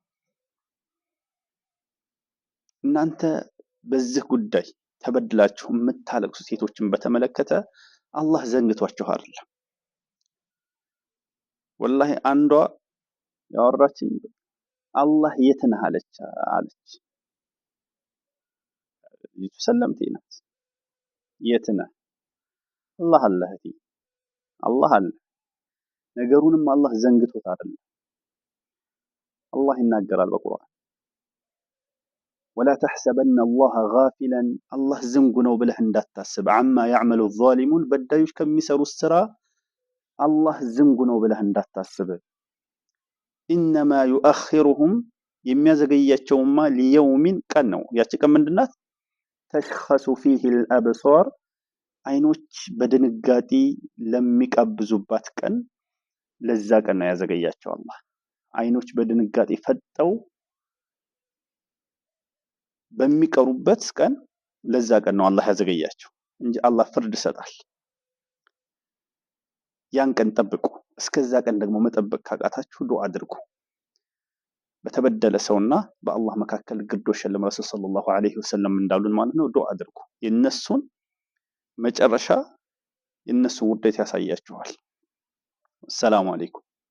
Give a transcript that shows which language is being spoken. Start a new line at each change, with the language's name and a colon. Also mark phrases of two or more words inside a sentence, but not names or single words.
Amharic: እናንተ በዚህ ጉዳይ ተበድላችሁ የምታለቅሱ ሴቶችን በተመለከተ አላህ ዘንግቷችሁ አይደለም። ወላሂ አንዷ ያወራችኝ አላህ የት ነህ አለች። ሰለምቴ ናት። የት ነህ? አላህ አለ እህቴ፣ አላህ አለ። ነገሩንም አላህ ዘንግቶት አይደለም። አላህ ይናገራል በቁርአን
Arabic: ولا تحسبن الله غافلا
Amharic: الله ዝንጉ ነው ብለህ እንዳታስብ
Arabic: عما يعمل الظالمون
Amharic: በዳዮች ከሚሰሩት ስራ አላህ ዝንጉ ነው ብለህ እንዳታስብ
Arabic: انما يؤخرهم
Amharic: የሚያዘገያቸውማ ليوم ቀን ነው። ያቺ ቀን ምንድናት?
Arabic: تشخص فيه الابصار
Amharic: አይኖች በድንጋጤ ለሚቀብዙባት ቀን ለዛ ቀን ነው ያዘገያቸው አላህ። አይኖች በድንጋጤ ፈጠው በሚቀሩበት ቀን ለዛ ቀን ነው አላህ ያዘገያቸው እንጂ አላህ ፍርድ ይሰጣል። ያን ቀን ጠብቁ። እስከዛ ቀን ደግሞ መጠበቅ ካቃታችሁ ዱዓ አድርጉ። በተበደለ ሰውና በአላህ መካከል ግዶሽ የለም።
Arabic: رسول صلى الله عليه وسلم
Amharic: እንዳሉን ማለት ነው ዱዓ አድርጉ። የነሱን መጨረሻ የነሱ ውርደት ያሳያችኋል።
Arabic: سلام عليكم።